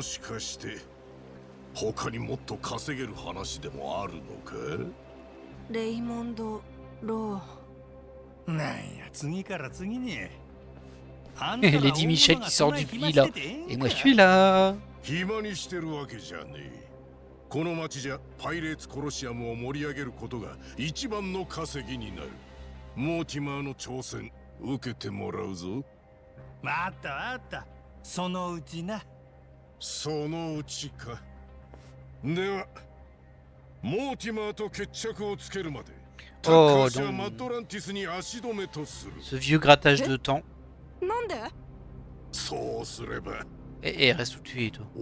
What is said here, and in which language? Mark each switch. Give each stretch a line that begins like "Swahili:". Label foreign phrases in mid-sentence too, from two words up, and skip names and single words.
French: Lady Michel qui sort du pli là. Et moi je suis là.
Japanese: この町じゃパイレーツコロシアムを盛り上げることが一番の稼ぎになる。モーティマーの挑戦受けてもらうぞ。わかったわかった。そのうちな。そのうちか。ではモーティマーと決着をつけるまで。 Oh,
French: Ce vieux grattage de temps. Et reste où tu es, toi.